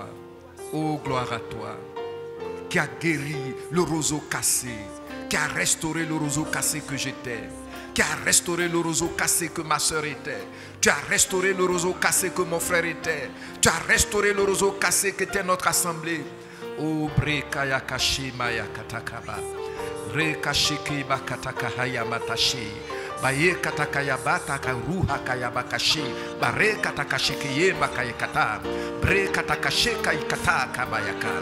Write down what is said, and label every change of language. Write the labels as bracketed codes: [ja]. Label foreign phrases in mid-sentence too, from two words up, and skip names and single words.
[fr] Oh, gloire à toi. Qui a guéri le roseau cassé. Qui a restauré le roseau cassé que j'étais. Qui a restauré le roseau cassé que ma soeur était. Tu as restauré le roseau cassé que mon frère était. Tu as restauré le roseau cassé que était notre assemblée. Oh, brekaya kashi maya katakaba. Rekashiki bakataka hayamatashi. Baye katakaya bataka ruha kaya bakashi. Bare katakashiki ye bakayakata. Bre katakasheka ikataka bayaka.